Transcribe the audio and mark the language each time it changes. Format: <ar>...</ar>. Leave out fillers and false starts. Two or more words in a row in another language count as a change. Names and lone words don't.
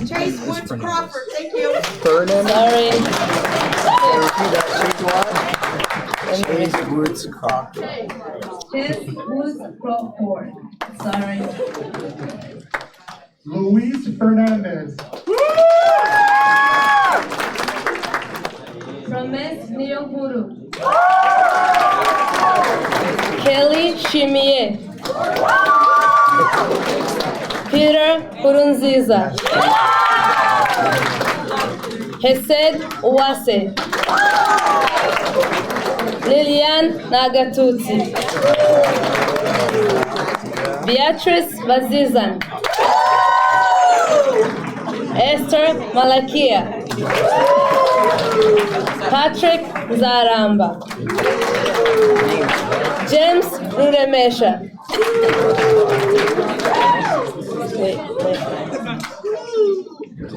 <en>Chase Woods Crawford. Thank you. Sorry. Chase Woods Crawford. Chess Woods Crawford. Sorry. Luis Fernandez. Promes Niyokuru. Kelly Shimie. Peter Kurunziza. Hesed Uwase. Lilian Nagatutsi. Beatrice Vazizan. Esther Malakia. Patrick Zaramba. James Ruremesha. Wait.</en>